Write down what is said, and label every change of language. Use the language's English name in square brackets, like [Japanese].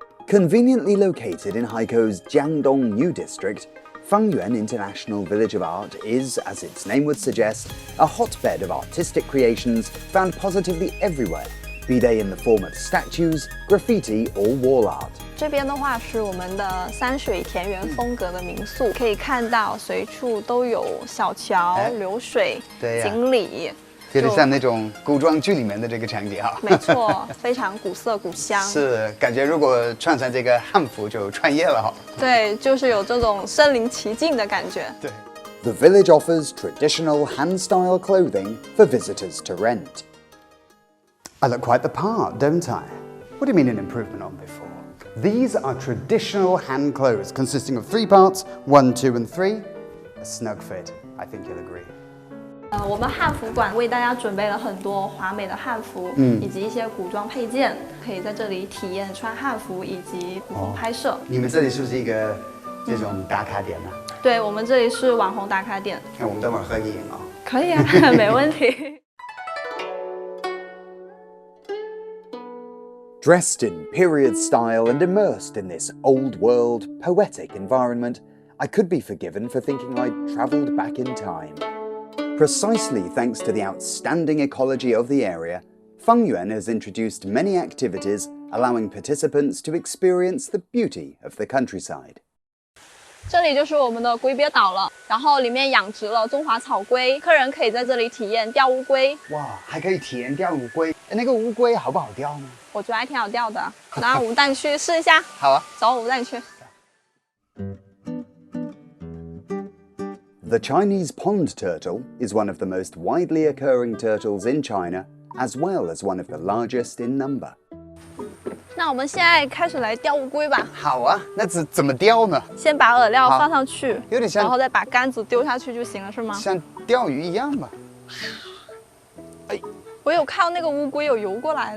[English] Conveniently located in Haikou's Jiangdong New District, Fangyuan International Village of Art is, as its name would suggest, a hotbed of artistic creations found positively everywhere, be they in the form of statues, graffiti or wall art. [Chinese] 这边的话是我们的山水田园风格的民宿，可以看到随处都有小桥、流水、锦鲤。有点像那种古装剧里面的这个场景哈。没错，非常古色古香。是，感觉如果穿上这个汉服就穿越了哈。对，就是有这种身临其境的感觉。对。 [English] The village offers traditional hand-style clothing for visitors to rent. I look quite the part, don't I? What do you mean an improvement on before? These are traditional hand clothes consisting of 3 parts, 1, 2 and 3. A snug fit, I think you'll agree. [Chinese] 我们汉服馆为大家准备了很多华美的汉服，以及一些古装配件，可以在这里体验穿汉服以及古风拍摄。你们这里是不是一个这种打卡点呢？对，我们这里是网红打卡点。那我们等会儿合个影啊。可以啊，没问题。 [English] Dressed in period style and immersed in this old-world, poetic environment, I could be forgiven for thinking I'd travelled back in time. Precisely thanks to the outstanding ecology of the area, Fangyuan has introduced many activities allowing participants to experience the beauty of the countryside. [Chinese] 这里就是我们的龟鳖岛了，然后里面养殖了中华草龟，客人可以在这里体验钓乌龟。哇，还可以体验钓乌龟。那个乌龟好不好钓呢？我觉得还挺好钓的，那我们带你去试一下。好啊，走，我带你去。 [English] The Chinese pond turtle is one of the most widely occurring turtles in China, as well as one of the largest in number. [Chinese] 那我们现在开始来钓乌龟吧。好啊，那怎么钓呢？先把饵料放上去，有点像，然后再把杆子丢下去就行了，是吗？像钓鱼一样吧。哎，我有看到那个乌龟有游过来的。